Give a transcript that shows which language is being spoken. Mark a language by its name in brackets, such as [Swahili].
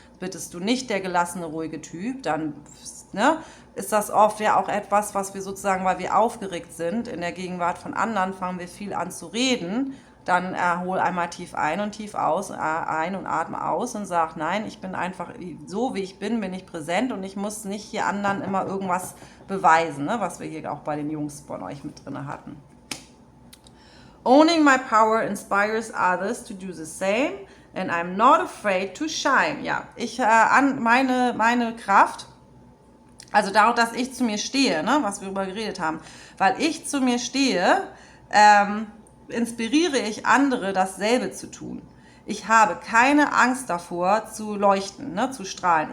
[German] bist du nicht der gelassene, ruhige Typ, dann, ne, ist das oft ja auch etwas, was wir sozusagen, weil wir aufgeregt sind, in der Gegenwart von anderen, fangen wir viel an zu reden. Dann hol einmal tief ein und tief aus, ein und atme aus und sag, nein, ich bin einfach so, wie ich bin ich präsent und ich muss nicht hier anderen immer irgendwas beweisen, ne, was wir hier auch bei den Jungs von euch mit drin hatten. [English] Owning my power inspires others to do the same and I'm not afraid to shine. [German] Ja, meine Kraft, also dadurch, dass ich zu mir stehe, ne, was wir darüber geredet haben, weil ich zu mir stehe, inspiriere ich andere, dasselbe zu tun. Ich habe keine Angst davor zu leuchten, ne, zu strahlen.